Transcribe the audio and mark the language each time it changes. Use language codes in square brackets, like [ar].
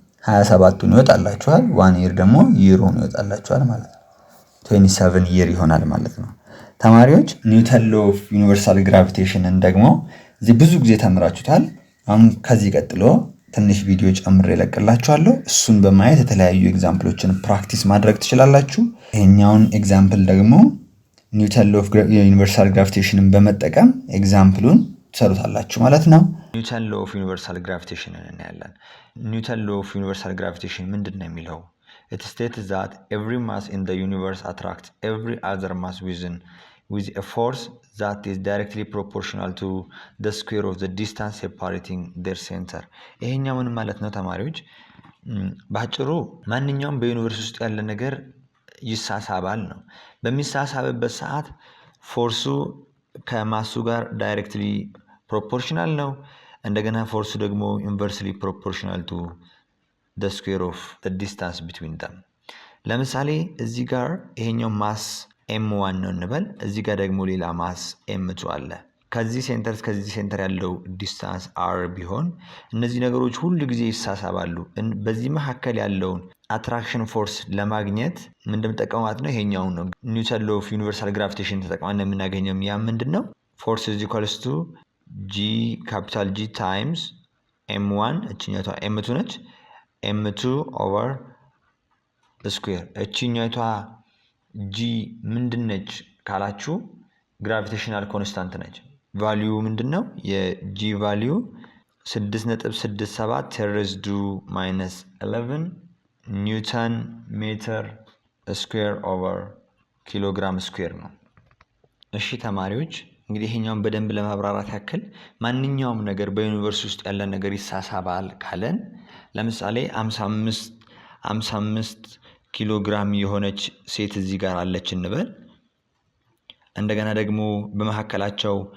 [am] 27ን ይወጣላችኋል። 1 year ደግሞ ይሩን ይወጣላችኋል ማለት ነው። 27 year ይሆናል ማለት ነው። ተማሪዎች ኒውተን ሎ ኦፍ ዩኒቨርሳል ግራቪቴሽንን ደግሞ እዚህ ብዙ ጊዜ ተምራችሁታል። አሁን ከዚህ ቀጥሎ ትንሽ ቪዲዮ ጨምሬ እለቅላችኋለሁ። እሱን በማየት የተለያዩ ኤግዛምፕሎችን ፕራክቲስ ማድረግ ትችላላችሁ። ይሄኛውን ኤግዛምፕል ደግሞ ኒውተን ሎ ኦፍ ዩኒቨርሳል ግራቪቴሽንን በመጠቀም ኤግዛምፕሉን ትሰሩታላችሁ ማለት ነው። ኒውተን ሎ ኦፍ ዩኒቨርሳል ግራቪቴሽንን እናያለን። ኒውተን ሎ ኦፍ ዩኒቨርሳል ግራቪቴሽን ምንድነው የሚለው? [en] it states that every mass in the universe attracts every other mass with a force that is directly proportional to the square of the distance separating their center. [am] ይሄኛው ምን ማለት ነው ተማሪዎች? ባጭሩ ማንኛውም በዩኒቨርስ ውስጥ ያለ ነገር ይሳሳባል ነው። በሚሳሳብበት ሰዓት ፎርሱ ከማሱ ጋር ዳይሬክትሊ ፕሮፖርሽናል ነው። እንደገና ፎርሱ ደግሞ ኢንቨርስሊ ፕሮፖርሽናል ቱ [en] the square of the distance between them። [am] ለምሳሌ እዚህ ጋር ይሄኛው ማስ m1 ነው እንበል። እዚህ ጋር ደግሞ ሌላ ማስ m2 አለ። ከዚህ ሴንተር እስከ ከዚህ ሴንተር ያለው ዲስታንስ r ቢሆን እነዚህ ነገሮች ሁሉ ጊዜ ይሳሳባሉ። በዚህ መካከል ያለውን አትራክሽን ፎርስ ለማግኘት ምን እንደምጠቀማት ነው ይሄኛው ነው ኒውተን ሎው ኦፍ ዩኒቨርሳል ግራቪቴሽን ተጠቅመን የምናገኘው ያ ምንድነው? [en] ፎርስ is equals to g capital G times m1 እቺኛቷ m2 ነች m2 over the square [am] እቺኛቷ g ምንድነች ካላችሁ ግራቪቴሽናል ኮንስታንት ነች። ቫልዩ ምንድነው? የg ቫልዩ 6.67 10 minus 11 ኒውተን ሜትር ስኩዌር ኦቨር ኪሎግራም ስኩዌር ነው። እሺ ተማሪዎች እንግዲህ ይሄኛውን በደንብ ለማብራራት ያክል ማንኛውም ነገር በዩኒቨርስ ውስጥ ያለ ነገር ይሳሳባል ካለን ለምሳሌ 55 ኪሎ ግራም የሆነች ሴት እዚህ ጋር አለች እንበል። እንደገና ደግሞ በመሐከላቸው